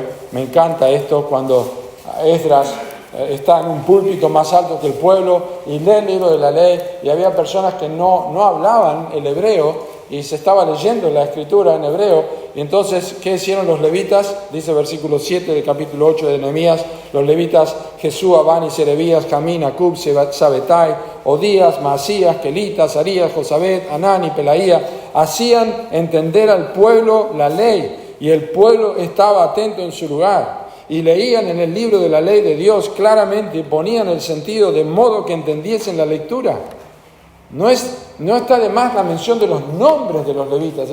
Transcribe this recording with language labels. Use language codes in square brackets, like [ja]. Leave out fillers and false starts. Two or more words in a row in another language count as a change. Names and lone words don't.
[es] Me encanta esto cuando Esdras está en un púlpito más alto que el pueblo y lee el libro de la ley, y había personas que no hablaban el hebreo y se estaba leyendo la escritura en hebreo. Y entonces, ¿qué hicieron los levitas? Dice versículo 7 del capítulo 8 de Nehemías: los levitas Jesúa, Bani, Serebías, Jamín, Acub, Sabetai, Odías, Maasías, Kelita, Sarías, Josabet, Anani, Pelaía, hacían entender al pueblo la ley, y el pueblo estaba atento en su lugar, y leían en el libro de la ley de Dios claramente y ponían el sentido de modo que entendiesen la lectura. No está de más la mención de los nombres de los levitas.